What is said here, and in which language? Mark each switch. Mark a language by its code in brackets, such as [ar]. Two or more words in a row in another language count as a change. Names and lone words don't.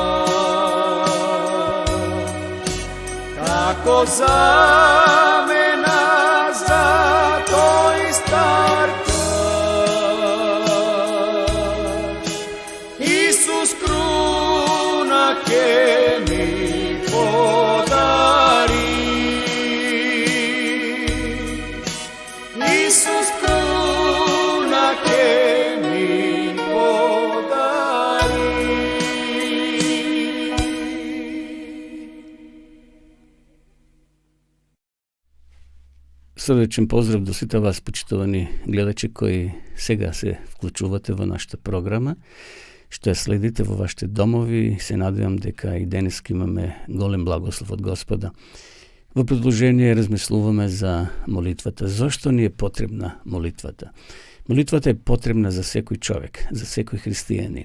[mk] Како замена за твој стар крај, Исус круна ќе ми подари, Исус круна ќе ми подари. Срдечен поздрав до сите вас, почитувани гледачи кои сега се вклучувате во нашата програма, што ја следите во вашите домови. Се надевам дека и денес имаме голем благослов од Господа. Во продолжение размислуваме за молитвата. Зошто ни е потребна молитвата? Молитвата е потребна за секој човек, за секој христијанин.